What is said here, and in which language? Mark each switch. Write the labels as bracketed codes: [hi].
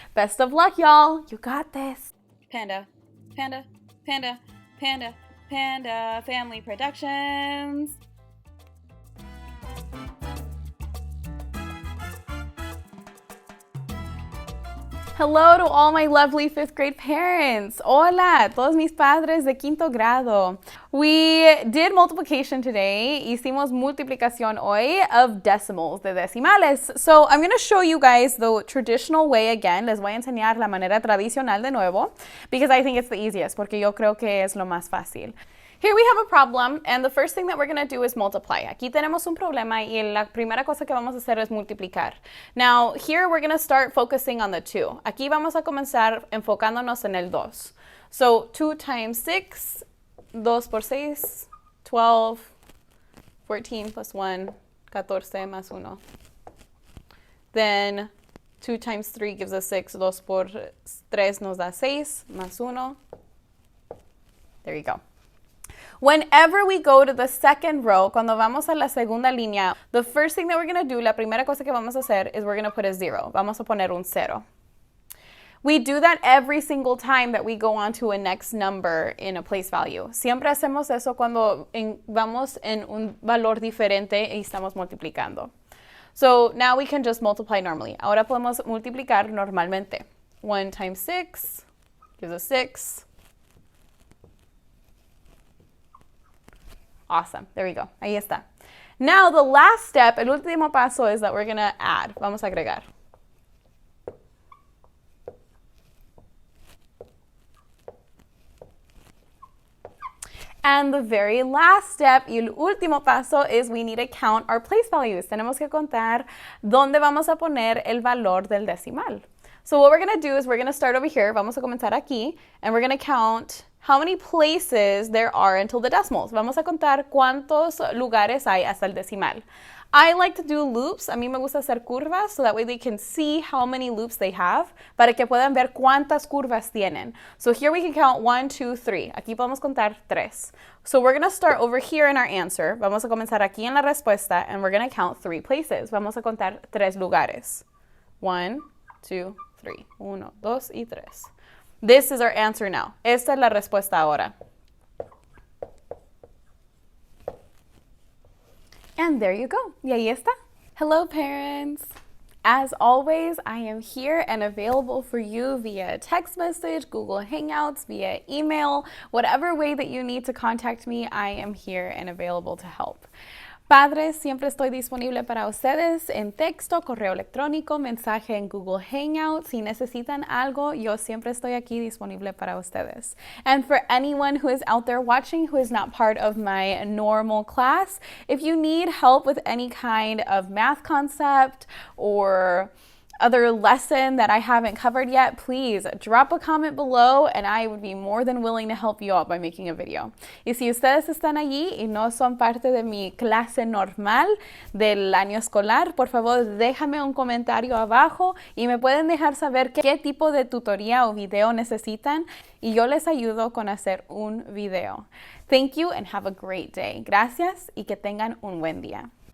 [en] Best of luck, y'all. You got this. Panda, Panda, Panda, Panda, Panda Family Productions. Hello to all my lovely 5th grade parents. [es] Hola, todos mis padres de quinto grado. [en] We did multiplication today. [es] Hicimos multiplicación hoy [en] of decimals, [es] de decimales. [en] So I'm going to show you guys the traditional way again. [es] Les voy a enseñar la manera tradicional de nuevo [en] because I think it's the easiest, [es] porque yo creo que es lo más fácil. [en] Here we have a problem, and the first thing that we're going to do is multiply. [es] Aquí tenemos un problema, y la primera cosa que vamos a hacer es multiplicar. [en] Now, here we're going to start focusing on the 2. [es] Aquí vamos a comenzar enfocándonos en el 2. [en] So, 2 times 6, [es] 2 por 6, [en] 12, 14 plus 1, [es] 14 más 1. [en] Then, 2 times 3 gives us 6, [es] 2 por 3 nos da 6, más 1. [en] There you go. Whenever we go to the second row, [es] cuando vamos a la segunda línea, [en] the first thing that we're going to do, [es] la primera cosa que vamos a hacer [en] is we're going to put a 0. [es] Vamos a poner un 0. [en] We do that every single time that we go on to a next number in a place value. [es] Siempre hacemos eso cuando vamos en un valor diferente y estamos multiplicando. [en] So now we can just multiply normally. [es] Ahora podemos multiplicar normalmente. [en] 1 times 6 gives us 6. Awesome. There we go. [es] Ahí está. [en] Now, the last step, [es] el último paso, [en] is that we're going to add. [es] Vamos a agregar. [en] And the very last step, [es] y el último paso, [en] is we need to count our place values. [es] Tenemos que contar dónde vamos a poner el valor del decimal. [en] So what we're going to do is we're going to start over here. [es] Vamos a comenzar aquí. [en] And we're going to count how many places there are until the decimals. [es] Vamos a contar cuántos lugares hay hasta el decimal. [en] I like to do loops. [es] A mí me gusta hacer curvas, [en] so that way they can see how many loops they have, [es] para que puedan ver cuántas curvas tienen. [en] So here we can count 1, 2, 3. [es] Aquí podemos contar 3. [en] So we're going to start over here in our answer. [es] Vamos a comenzar aquí en la respuesta, [en] and we're going to count 3 places. [es] Vamos a contar 3 lugares. [en] 1, 2, 3. 1, 2, y 3. This is our answer now. [es] Esta es la respuesta ahora. [en] And there you go. [es] Y ahí está. [en] Hello, parents. As always, I am here and available for you via text message, Google Hangouts, via email, whatever way that you need to contact me, I am here and available to help. [es] Padres, siempre estoy disponible para ustedes en texto, correo electrónico, mensaje en Google Hangout. Si necesitan algo, yo siempre estoy aquí disponible para ustedes. [en] And for anyone who is out there watching who is not part of my normal class, if you need help with any kind of math concept or other lesson that I haven't covered yet, please drop a comment below and I would be more than willing to help you out by making a video. [es] Y si ustedes están allí y no son parte de mi clase normal del año escolar, por favor déjame un comentario abajo y me pueden dejar saber qué tipo de tutoría o video necesitan y yo les ayudo con hacer un video. [en] Thank you and have a great day. [es] Gracias y que tengan un buen día.